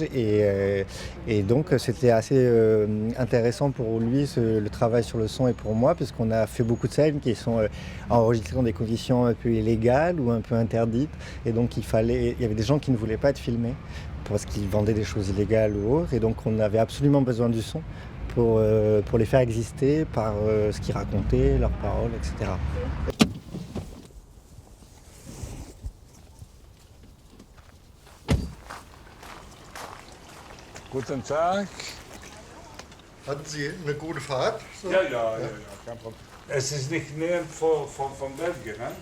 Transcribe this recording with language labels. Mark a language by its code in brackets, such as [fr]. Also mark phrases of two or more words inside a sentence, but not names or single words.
[fr] Et donc c'était assez intéressant pour lui le travail sur le son et pour moi, puisqu'on a fait beaucoup de scènes qui sont enregistrées dans des conditions un peu illégales ou un peu interdites. Et donc il y avait des gens qui ne voulaient pas être filmés parce qu'ils vendaient des choses illégales ou autres. Et donc on avait absolument besoin du son pour les faire exister par ce qu'ils racontaient, leurs paroles, etc. [de] Guten Tag. Hatten Sie eine gute Fahrt? So? Ja, kein Problem. Es ist nicht näher von Belgien, ne?